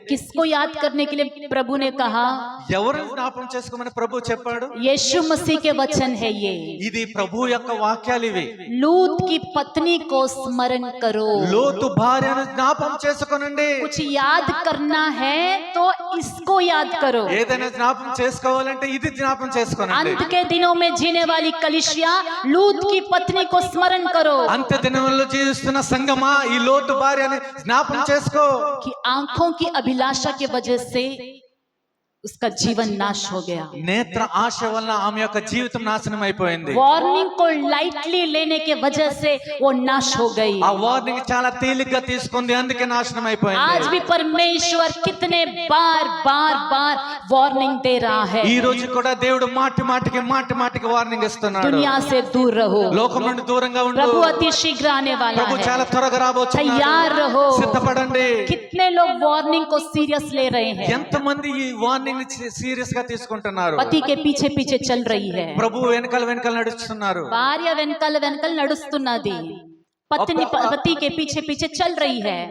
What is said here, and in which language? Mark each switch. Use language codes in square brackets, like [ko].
[hi] किसको याद करने के लिए प्रभु ने कहा? [te] ఎవరిని జ్ఞాపం చేసుకోమని ప్రభు చెప్పాడు? [hi] यीशु मसीह के वचन है ये। [te] ఇది ప్రభు యొక్క వాక్యాలు ఇవి. [hi] लूत की पत्नी को स्मरण करो। [te] లోతు భార్యను జ్ఞాపం చేసుకోనండి. [hi] कुछ याद करना है तो इसको याद करो। [te] ఏదైనా జ్ఞాపం చేసుకోవాలంటే ఇది జ్ఞాపం చేసుకోనండి. [hi] अंत के दिनों में जीने वाली कलीसिया, लूत की पत्नी को स्मरण करो। [te] అంత్య దినములలో జీవిస్తున్న సంగమా, ఈ లోతు భార్యని జ్ఞాపం చేసుకో. [hi] कि आंखों की अभिलाषा की वजह से उसका जीवन नाश हो गया। [te] నేత్ర ఆశ వలన ఆమె యొక్క జీవితం నాశనం అయిపోయింది. [hi] वार्निंग को लाइटली लेने के वजह से वो नाश हो गई। [te] ఆ వార్నింగ్ చాలా తేలిగ్గా తీసుకుంది, అందుకే నాశనం అయిపోయింది. [hi] आज भी परमेश्वर कितने बार बार बार वार्निंग दे रहा है। [te] ఈ రోజు కూడా దేవుడు మాటి మాటికి వార్నింగ్ ఇస్తున్నాడు. [hi] दुनिया से दूर रहो, [te] లోకం నుండి దూరంగా ఉండు. [hi] प्रभु अति शीघ्र आने वाला [te] ప్రభు [hi] है, [te] చాలా త్వరగా రాబోతున్నాడు. [hi] तैयार रहो। [te] సిద్ధపడండి. [hi] कितने लोग वार्निंग को सीरियस ले रहे हैं, [te] ఎంతమంది ఈ వార్నింగ్ సీరియస్ గా తీసుకుంటున్నారు? [hi] पति के पीछे पीछे चल रही है, [te] ప్రభు వెనకాల నడుస్తున్నారు. భార్య వెనకాల వెనకాల నడుస్తున్నది, పత్ని పతి [hi] के पीछे पीछे चल रही है।